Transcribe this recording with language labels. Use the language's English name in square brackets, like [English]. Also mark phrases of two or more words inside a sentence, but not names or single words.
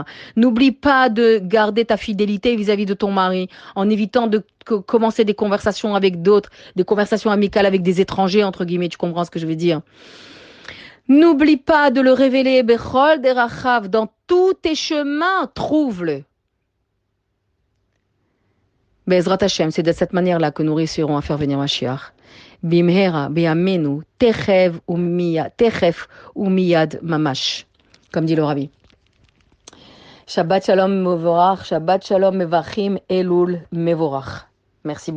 [French] N'oublie pas de garder ta fidélité vis-à-vis de ton mari en évitant de commencer des conversations avec d'autres, des conversations amicales avec des étrangers, entre guillemets. Tu comprends ce que je veux dire? N'oublie pas de le révéler, [Hebrew] בכל דרכיו, [French] dans tous tes chemins, trouve-le. [Hebrew] בעזרת השם, [French] c'est de cette manière-là que nous réussirons à faire venir Mashiach. [Hebrew] במהרה בימינו תיכף ומיד ממש, [French] comme dit le Rabbi. [Hebrew] שבת שלום מבורך שבת שלום מברכים אלול מבורך. [French] Merci beaucoup.